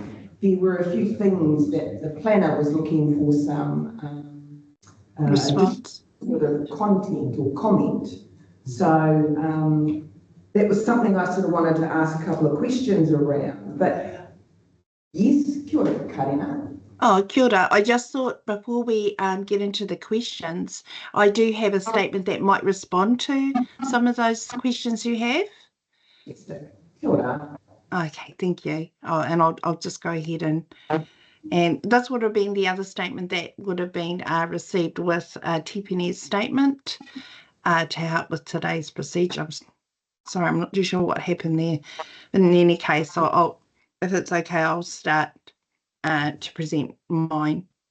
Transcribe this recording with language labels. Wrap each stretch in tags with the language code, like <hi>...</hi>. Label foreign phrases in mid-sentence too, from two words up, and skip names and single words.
<en>There were a few things that the planner was looking for some response, sort of content or comment. So that was something I sort of wanted to ask a couple of questions around. But yes,</en> <mi>kia ora, Karina. Oh, kia ora.</mi> <en>I just thought before we get into the questions, I do have a statement that might respond to some of those questions you have. Yes, sir.</en> <mi>Kia ora.</mi> <en>Okay, thank you. Oh, and I'll just go ahead and this would have been the other statement that would have been received with TPN's statement to help with today's procedure. Sorry, I'm not too sure what happened there. But in any case, I'll if it's okay, I'll start to present mine.</en>